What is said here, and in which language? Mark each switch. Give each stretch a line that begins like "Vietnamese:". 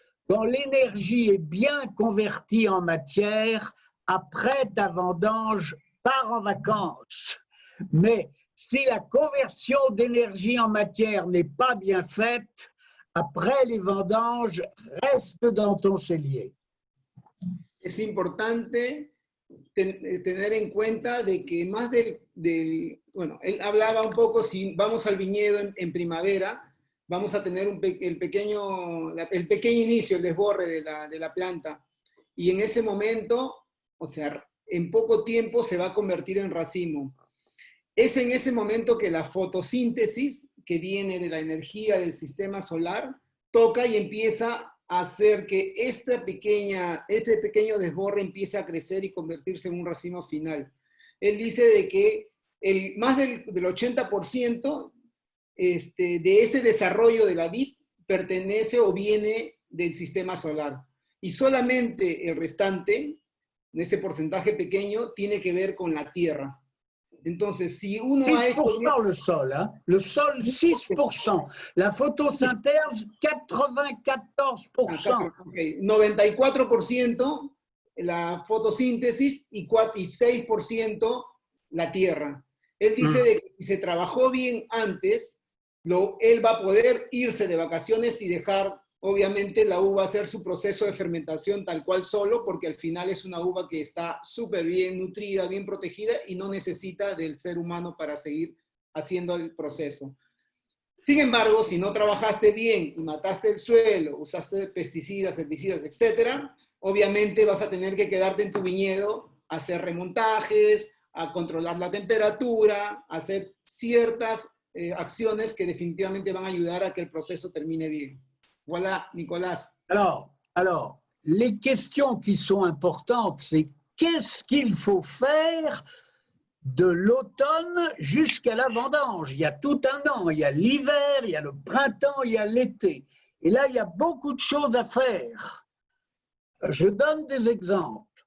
French: Quand l'énergie est bien convertie en matière, après ta vendange, pars en vacances. Mais si la conversion d'énergie en matière n'est pas bien faite, après les vendanges, reste dans ton cellier.
Spanish: Es importante tener en cuenta de que más bueno, él hablaba un poco, si vamos al viñedo en primavera, vamos a tener el pequeño inicio, el desborre de la planta, y en ese momento, o sea, en poco tiempo se va a convertir en racimo. Es en ese momento que la fotosíntesis, que viene de la energía del sistema solar, toca y empieza a hacer que este pequeño desborre empiece a crecer y convertirse en un racimo final. Él dice de que más del 80% de ese desarrollo de la vid pertenece o viene del sistema solar. Y solamente el restante, ese porcentaje pequeño, tiene que ver con la tierra. Entonces, si uno
French: 6% le sol, hein? Le sol 6%, la photosynthèse 94%. Okay.
Spanish: 94% la fotosíntesis y 6% la tierra. Él dice de que si se trabajó bien antes, él va a poder irse de vacaciones y dejar, obviamente, la uva hacer su proceso de fermentación tal cual solo, porque al final es una uva que está súper bien nutrida, bien protegida y no necesita del ser humano para seguir haciendo el proceso. Sin embargo, si no trabajaste bien y mataste el suelo, usaste pesticidas, herbicidas, etc., obviamente vas a tener que quedarte en tu viñedo, a hacer remontajes, a controlar la temperatura, a hacer ciertas acciones que definitivamente van a ayudar a que el proceso termine bien.
French: Voilà, Nicolas. Alors, les questions qui sont importantes, c'est qu'est-ce qu'il faut faire de l'automne jusqu'à la vendange? Il y a tout un an, il y a l'hiver, il y a le printemps, il y a l'été. Et là, il y a beaucoup de choses à faire. Je donne des exemples.